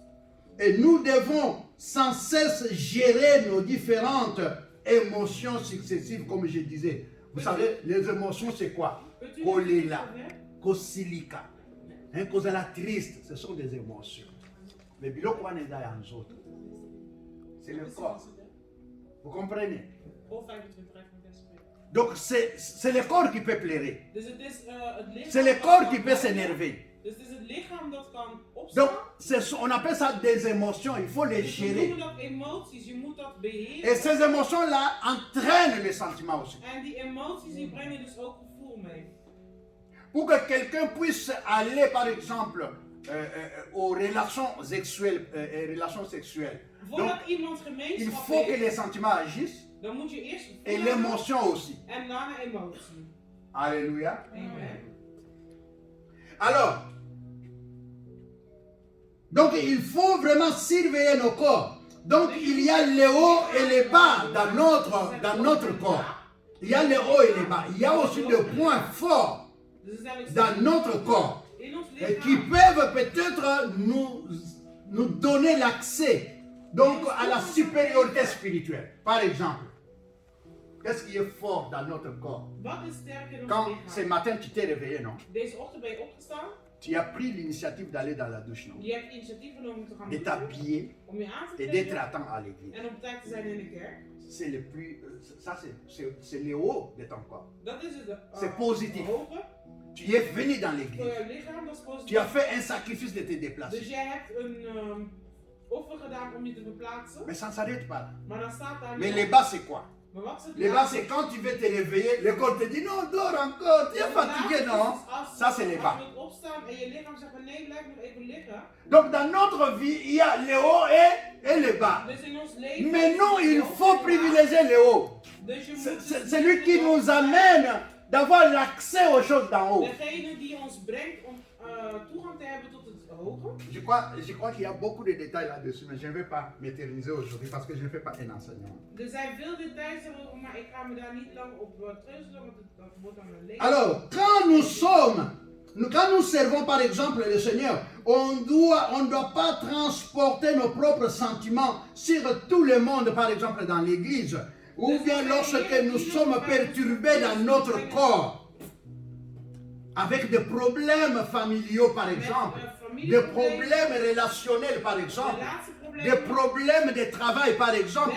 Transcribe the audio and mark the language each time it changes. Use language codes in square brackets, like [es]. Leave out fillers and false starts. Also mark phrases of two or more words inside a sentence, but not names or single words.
[fr] Et nous devons sans cesse gérer nos différentes émotions successives, comme je disais. Vous savez, les émotions, c'est quoi? Peux-tu Kolela, nous dire, [ln] kosilika, kozala [fr] triste, ce sont des émotions. [ln] Mais biloko wana eza ya nzoto. [fr] C'est le corps. Vous comprenez? [nl] Of 25 minuten. [fr] Donc c'est le corps qui peut pleurer. [nl] Dus het is het lichaam. [fr] C'est le corps qui peut s'énerver. [nl] Dus het is het lichaam dat kan [fr] Donc [nl] opstaan. [fr] on appelle ça des émotions, il faut les [nl] Dus we [fr] gérer. [nl] noemen dat emoties, je moet dat beheren. [fr] Et ces émotions-là entraînent les sentiments aussi. [nl] En die emoties die brengen dus ook gevoel mee. [fr] Pour que quelqu'un puisse aller, par exemple, aux relations sexuelles. Donc, [nl] Voordat iemand [fr] il [nl] gemeenschap [fr] faut que [nl] heeft, [fr] les sentiments agissent [nl] dan moet je eerst [fr] et [nl] gevoel hebben [fr] l'émotion aussi. [nl] en daarna emotie. [fr] Alléluia. Amen. Alors, donc il faut vraiment surveiller nos corps. Donc il y a les hauts et les bas dans notre corps. Il y a les hauts et les bas. Il y a aussi des points forts [nl] Dus er zijn ook [fr] dans notre corps [nl] in ons [fr] et qui [nl] lichaam. [fr] peuvent peut-être nous donner l'accès donc à la supériorité spirituelle. Par exemple, qu'est-ce qui est fort dans notre corps? [nl] Wat is sterk in ons [fr] Quand ce [nl] lichaam? [fr] matin tu t'es réveillé, non? [nl] Deze ochtend ben je opgestaan. [fr] Tu as pris l'initiative d'aller dans la douche, non? [nl] Je hebt initiatief genomen om te gaan De douchen, [fr] t'habiller [nl] om je aan te [fr] et d'être [nl] kleden [fr] à temps à l'église. [nl] en op tijd te zijn in de kerk. [fr] C'est le plus, ça c'est le haut de ton corps. [nl] Dat is het. [fr] C'est positif. [nl] Hoge [fr] Tu es venu dans [nl] voor [fr] l'église. [nl] je lichaam, dat is [fr] Tu [nl] positief. [fr] as fait un sacrifice de te [nl] Dus [fr] déplacer. [nl] jij hebt een offer gedaan om je te verplaatsen. [fr] Mais ça ne s'arrête pas là. [nl] Maar dan staat daar. [fr] Mais les bas c'est quoi? [nl] Maar wat is het? [fr] Les bas c'est quand tu veux te réveiller, le corps te dit non, dors encore, tu es fatigué, non? Ça c'est les bas. [nl] Als je wilt opstaan en je lichaam zegt van nee, blijf nog even liggen. [fr] Donc dans notre vie, il y a les hauts et les bas. [nl] Dus in ons leven. [fr] Mais non, il faut privilégier les hauts. [nl] Dus je [fr] C'est [nl] moet. [fr] c'est lui qui nous amène d'avoir l'accès aux choses d'en haut. [nl] Degene die ons brengt om toegang te hebben tot het hoge. [fr] Je crois qu'il y a beaucoup de détails là-dessus, mais je ne vais pas m'éterniser aujourd'hui parce que je ne fais pas un enseignement. [nl] Er zijn veel details, maar ik ga me daar niet lang op treuzelen, want dat wordt dan een leven. [fr] Alors, quand nous servons par exemple le Seigneur, on ne doit pas transporter nos propres sentiments sur tout le monde, par exemple dans l'église, ou bien lorsque nous sommes perturbés dans notre corps, avec des problèmes familiaux par exemple, des problèmes relationnels par exemple, des problèmes de travail par exemple.